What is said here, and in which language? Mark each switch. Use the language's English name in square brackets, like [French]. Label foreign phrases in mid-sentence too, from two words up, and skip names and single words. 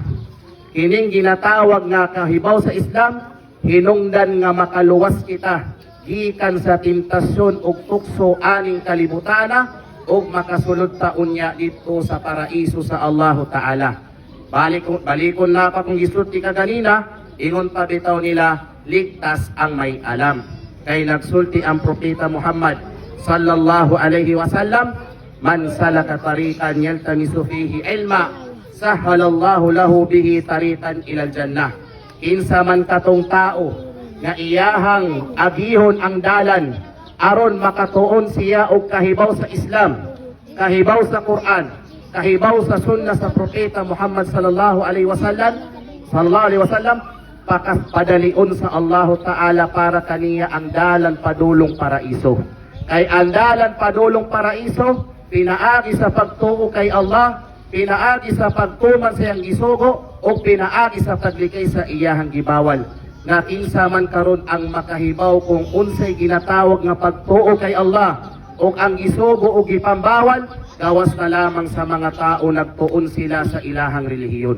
[Cebuano] Kining ginatawag nga kahibaw sa Islam, hinungdan nga makaluwas kita gikan sa tentasyon ug tukso aning kalibutana ug makasulod ta unya dito sa paraiso sa Allahu Taala. Balikon na pa kung gisulti ka ganina, ingon pa bitaw nila, [Filipino] ligtas ang may alam. [Cebuano] Kay nagsulti ang propeta Muhammad [Arabic] صلى الله عليه وسلم من سلك طريقا يلتمس فيه علما سهل الله له به طريقا إلى الجنة. [Cebuano] Kinsa man katong tao nga iyahang agihon ang dalan aron makatuon siya og kahibaw sa Islam, kahibaw sa Quran, kahibaw sa sunna sa propeta Muhammad [Arabic] صلى الله عليه وسلم, [Cebuano] padalion sa Allahu Taala para kaniya ang dalan padulong paraiso. Kay ang dalan padulong paraiso pinaagi sa pagtuo kay Allah, pinaagi sa pagtuman sa iyang gisugo o pinaagi sa paglikay sa iyahang gibawal. Nga kinsa man karon ang makahibaw kung unsay ginatawag nga pagtuo kay Allah o ang gisugo o gipambawal, gawas na lamang sa mga tao nagtuon sila sa ilahang relihiyon.